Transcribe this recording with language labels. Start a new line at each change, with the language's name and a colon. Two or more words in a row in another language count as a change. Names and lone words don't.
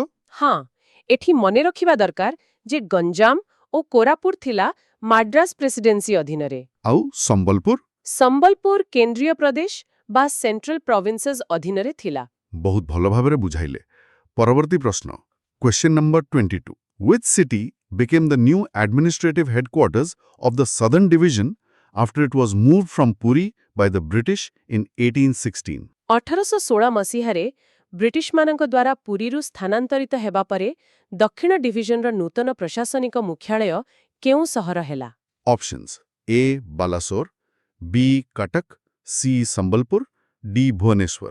Odia: ହଁ ଏଠି ମନେ ରଖିବା ଦରକାର ଯେ ଗଞ୍ଜାମ ଓ କୋରାପୁଟ ଥିଲା ମାଡ୍ରାସ ପ୍ରେସିଡେନ୍ସି ଅଧୀନରେ। ଆଉ ସମ୍ବଲପୁର? ସମ୍ବଲପୁର କେନ୍ଦ୍ରୀୟ ପ୍ରଦେଶ ବା ସେଣ୍ଟ୍ରାଲ ପ୍ରୋଭିନ୍ସେସ୍ ଅଧୀନରେ ଥିଲା। ବହୁତ ଭଲ ଭାବରେ ବୁଝାଇଲେ। ପରବର୍ତ୍ତୀ ପ୍ରଶ୍ନ
English: question number 22 which city became the new administrative headquarters of the Southern Division after it was moved from Puri by the British in 1816?
Odia: 1816 ମସିହାରେ ବ୍ରିଟିଶମାନଙ୍କ ଦ୍ୱାରା ପୁରୀରୁ ସ୍ଥାନାନ୍ତରିତ ହେବା ପରେ ଦକ୍ଷିଣ ଡିଭିଜନର ନୂତନ ପ୍ରଶାସନିକ ମୁଖ୍ୟାଳୟ କେଉଁ ସହର ହେଲା?
English: Options A Balasore, B Cuttack, C Sambalpur, D Bhubaneswar.